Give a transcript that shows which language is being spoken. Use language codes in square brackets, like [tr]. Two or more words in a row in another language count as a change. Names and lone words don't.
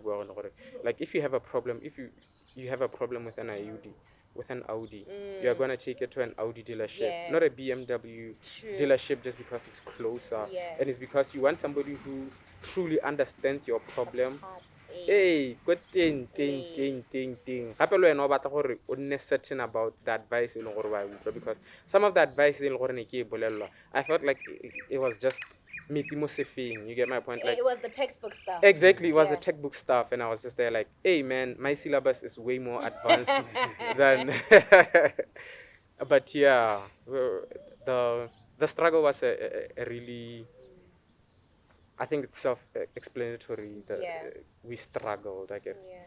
[en] Like, if you have a problem, if you have a problem with an Audi, you are gonna take it to an Audi dealership, Yeah. not a BMW True. dealership, just because it's closer. Yeah. And it's because you want somebody who truly understands your problem. Parts, Hey, good thing. [tn] Gape le wena o batla gore o nne [en] certain about the advice [tn] e leng gore wa utlwa, [en] because some of the advice [tn] e leng gore ne ke e bolelwa, [en] I felt like it was just [tn] metsi mo sefeng. [en] You get my point? Like, it was the textbook stuff. exactly, it was the Yeah. textbook stuff, and I was just there like, hey man, my syllabus is way more advanced than. But yeah, the struggle was a really, I think it's self-explanatory that we struggled, I guess.